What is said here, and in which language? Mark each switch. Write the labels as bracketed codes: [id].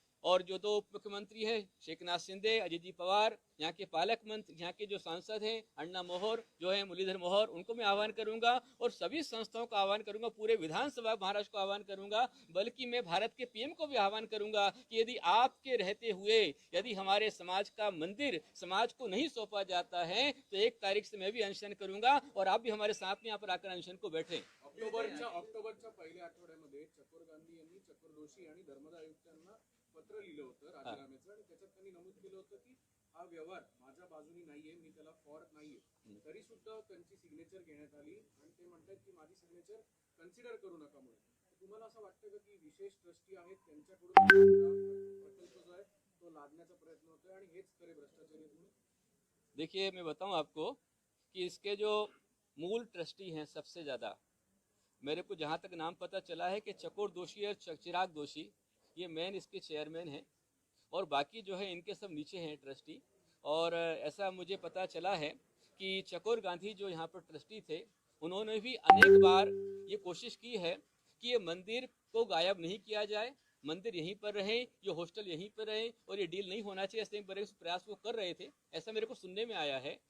[hi] और जो 2 उप मुख्यमंत्री हैं शेखनाथ शिंदे, अजीत जी पवार, यहाँ के पालक मंत्री, यहाँ के जो सांसद हैं अण्णा मोहर जो है मुरलीधर मोहर, उनको मैं आह्वान करूंगा और सभी संस्थाओं का आह्वान करूंगा, पूरे विधानसभा महाराष्ट्र को आह्वान करूंगा, बल्कि मैं भारत के पीएम को भी आह्वान करूंगा कि यदि आपके रहते हुए यदि हमारे समाज का मंदिर समाज को नहीं सौंपा जाता है तो 1 तारीख से मैं भी अनशन करूंगा और आप भी हमारे साथ में यहाँ पर आकर अनशन को बैठे। [mr] ऑक्टोबरच्या पहिल्या आठवड्यामध्ये चकोर गांधी यांनी चकोर दोषी आणि धर्मदाय आयुक्तांना पत्र लिहिलं होतं राजीनाम्याचं आणि त्याच्यात त्यांनी नमूद केलं होतं की हा व्यवहार माझ्या बाजूनी नाहीये, मी त्याला फॉर नाहीये, तरी सुद्धा त्यांची सिग्नेचर घेण्यात आली आणि ते म्हणतात की माझी सिग्नेचर कन्सिडर करू नका म्हणून. तुम्हाला असं वाटतं का की विशेष ट्रस्टी आहेत त्यांच्याकडून प्रकल्प जो आहे तो लादण्याचा प्रयत्न होतोय आणि हेच खरे भ्रष्टाचारी आहेत म्हणून? [hi] देखिए मैं बताऊं आपको कि इसके जो मूल ट्रस्टी हैं सबसे ज़्यादा, मेरे को जहाँ तक नाम पता चला है कि चकोर दोषी और चिराग दोषी ये मेन इसके चेयरमैन हैं और बाकी जो है इनके सब नीचे हैं ट्रस्टी। और ऐसा मुझे पता चला है कि चकोर गांधी जो यहाँ पर ट्रस्टी थे उन्होंने भी अनेक बार ये कोशिश की है कि ये मंदिर को गायब नहीं किया जाए, मंदिर यहीं पर रहे, ये हॉस्टल यहीं पर रहे और ये डील नहीं होना चाहिए, ऐसे बड़े प्रयास वो कर रहे थे, ऐसा मेरे को सुनने में आया है।